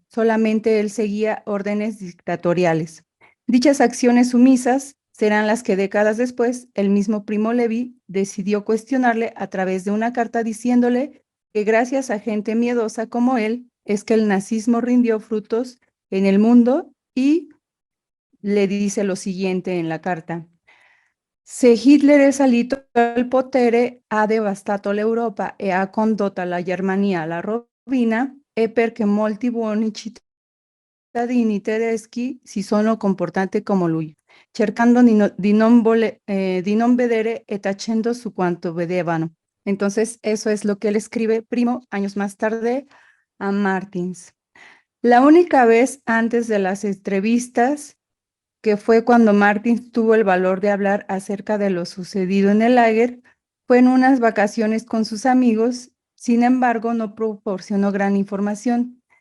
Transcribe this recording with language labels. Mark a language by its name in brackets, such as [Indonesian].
[Spanish] Solamente él seguía órdenes dictatoriales. Dichas acciones sumisas serán las que décadas después el mismo Primo Levi decidió cuestionarle a través de una carta diciéndole que gracias a gente miedosa como él es que el nazismo rindió frutos en el mundo y le dice lo siguiente en la carta. [Italian] Se Hitler è salito al potere ha devastato l'Europa e ha condotto la Germania alla rovina e perché molti buoni cittadini tedeschi si sono comportati come lui, cercando di non vedere e tacendo su quanto vedevano. [Spanish] Entonces, eso es lo que él escribe, Primo, años más tarde, a Martins. La única vez antes de las entrevistas que fue cuando Martins tuvo el valor de hablar acerca de lo sucedido en el lager, fue en unas vacaciones con sus amigos, sin embargo, no proporcionó gran información.